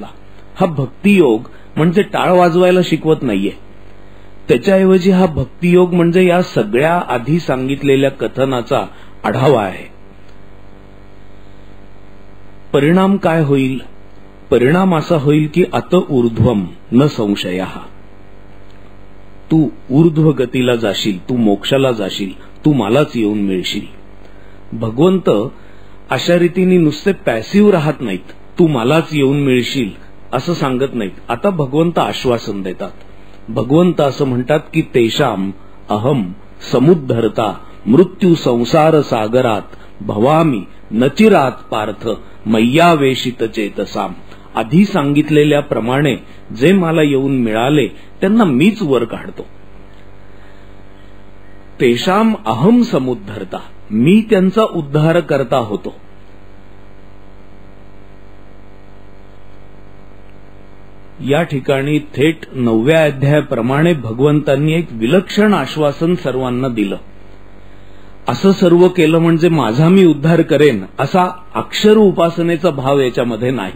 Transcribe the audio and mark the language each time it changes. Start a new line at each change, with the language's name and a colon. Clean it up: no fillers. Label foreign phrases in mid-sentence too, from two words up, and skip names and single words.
Marathi: हा भक्तियोग म्हणजे टाळ वाजवायला शिकवत नाहीये. त्याच्याऐवजी हा भक्तियोग म्हणजे या सगळ्या आधी सांगितलेल्या कथनाचा आढावा आहे. परिणाम काय होईल परिणाम असा होईल की
Sanskrit: अत ऊर्ध्वम न संशयः,
Marathi: तू ऊर्ध्व गतीला जाशील, तू मोक्षाला जाशील, तू मलाच येऊन मिळशील. भगवंत अशा रीतीने नुसते पॅसिव्ह राहत नाहीत, तू मलाच येऊन मिळशील असं सांगत नाहीत. आता भगवंत आश्वासन देतात. भगवंत असं म्हणतात की
Sanskrit: तेषाम अहम समुद्धरता मृत्यू संसार सागरात भवामी नचिरात पार्थ मय्यावेशित चेतसाम.
Marathi: आधी सांगितलेल्या प्रमाणे जे मला येऊन मिळाले त्यांना मीच वर काढतो.
Sanskrit: तेषाम अहम समुद्धरता,
Marathi: मी त्यांचा उद्धार करता होतो. या ठिकाणी थेट 9व्या अध्यायाप्रमाणे भगवंतांनी एक विलक्षण आश्वासन सर्वांना दिलं. असं सर्व केलं म्हणजे माझा मी उद्धार करेन असा अक्षर उपासनेचा भाव याच्यामध्ये नाही.